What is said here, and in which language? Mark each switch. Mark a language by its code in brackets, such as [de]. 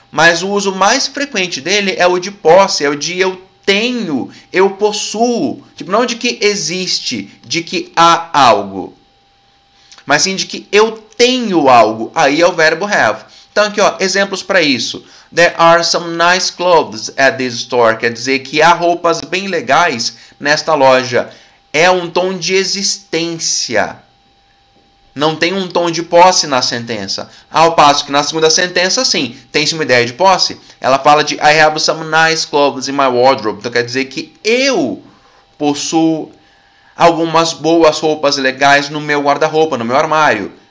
[pt] Mas o uso mais frequente dele é o de posse, é o de eu tenho, eu possuo. Tipo, não de que existe, de que há algo. Mas sim de que eu tenho algo. Aí é o verbo have. Então aqui, ó, exemplos para isso. [en] There are some nice clothes at this store. [pt] Quer dizer que há roupas bem legais nesta loja. É um tom de existência. Não tem um tom de posse na sentença. Ao passo que na segunda sentença, sim, tem-se uma ideia de posse. Ela fala de [en] I have some nice clothes in my wardrobe. [pt] Então quer dizer que eu possuo algumas boas roupas legais no meu guarda-roupa, no meu armário.